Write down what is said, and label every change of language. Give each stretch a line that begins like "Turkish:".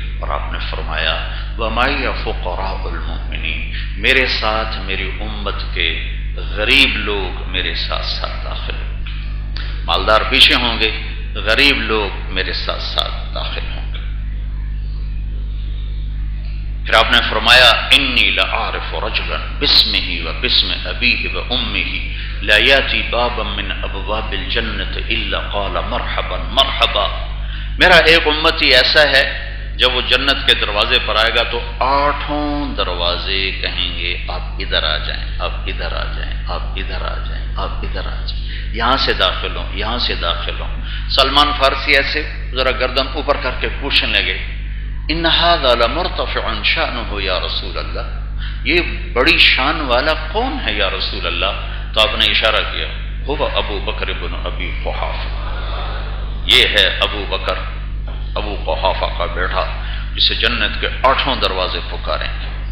Urdu: اور آپ نے فرمایا
Arabic: وَمَعِيَ فُقَرَاءُ الْمُؤْمِنِينَ،
Urdu: میرے ساتھ میری امت کے غریب لوگ میرے ساتھ ساتھ داخل ہوں گے. مالدار پیچھے ہوں گے، غریب لوگ میرے ساتھ ساتھ داخل ہوں گے. پھر آپ نے فرمایا
Arabic: انی لأعرف رجلا باسمه وباسم ابيه وامه لا ياتي بابا من ابواب الجنة الا قال مرحبا مرحبا.
Urdu: میرا ایک امتی ایسا ہے جب وہ جنت کے دروازے پر آئے گا تو 8 دروازے کہیں گے آپ ادھر آ جائیں، آپ ادھر آ جائیں، آپ ادھر آ جائیں، آپ ادھر آ جائیں، یہاں سے داخل ہوں، یہاں سے داخل ہوں. سلمان فارسی ایسے ذرا گردن اوپر کر کے پوچھنے لگے
Arabic: ان هذا لمرتفع شأنه یا رسول اللہ،
Urdu: یہ بڑی شان والا کون ہے یا رسول اللہ؟ تو آپ نے اشارہ کیا
Arabic: هو ابو بکر بن ابی قحافہ،
Urdu: یہ ہے ابو بکر ابو قحافہ کا بیٹا جسے جنت کے 8 دروازے پکاریں گے.